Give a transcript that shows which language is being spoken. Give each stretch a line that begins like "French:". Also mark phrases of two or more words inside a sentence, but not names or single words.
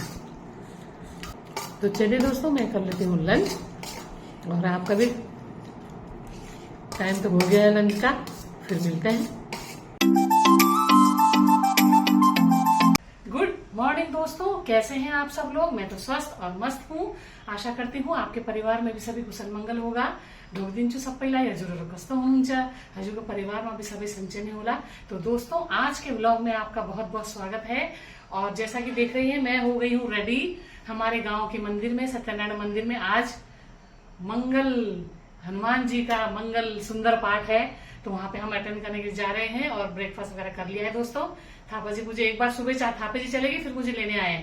Hindi: तो चलिए दोस्तों, मैं कर लेती हूँ लंच और आपका भी टाइम तो हो गया है लंच का। फिर मिलते हैं। गुड मॉर्निंग दोस्तों, कैसे हैं आप सब लोग? मैं तो स्वस्थ और मस्त हूँ। आशा करती हूँ आपके परिवार में भी सभी कुशल मंगल होगा।
Nepali: ढोक दिन चु सबैलाई हजुरहरु कस्तो हुनुहुन्छ? हजुरको परिवारमा भी सबै सन्चै नै होला।
Hindi: तो दोस्तों, आज के व्लॉग में आपका बहुत बहुत स्वागत है। और जैसा कि देख रही हैं, मैं हो गई हूँ रेडी हमारे गांव के मंदिर में, सत्यनारायण मंदिर में। आज मंगल, हनुमान जी का मंगल सुंदर पाठ है, तो वहां पे हम अटेंड करने के लिए जा रहे हैं। और ब्रेकफास्ट वगैरह कर लिया है दोस्तों। थापा जी मुझे एक बार सुबह थापे जी चलेगी, फिर मुझे लेने आए।